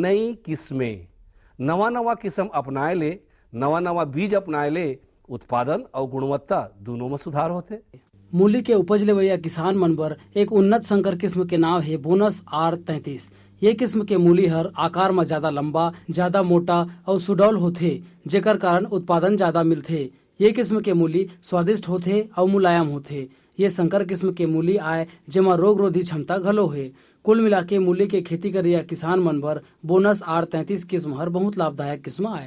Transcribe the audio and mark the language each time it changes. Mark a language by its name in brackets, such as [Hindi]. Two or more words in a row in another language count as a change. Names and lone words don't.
[Chhattisgarhi] नई किस्में नवा किस्म अपनाए ले, नवा बीज अपनाए ले, उत्पादन और गुणवत्ता दोनों में सुधार होते। मूली के उपज लेवैया किसान मन बर एक उन्नत संकर किस्म के नाम है बोनस R33। ये किस्म के मूली हर आकार में ज्यादा लंबा, ज्यादा मोटा और सुडौल होथे, जेकर कारण उत्पादन ज्यादा मिलथे। ये किस्म के मूली स्वादिष्ट होथे और मुलायम होथे। ये संकर किस्म के मूली आए जेमा रोग रोधी क्षमता घलो है। कुल मिला के मूली के खेती करिया किसान मन बर बोनस R33 किस्म हर बहुत लाभदायक किस्म आए।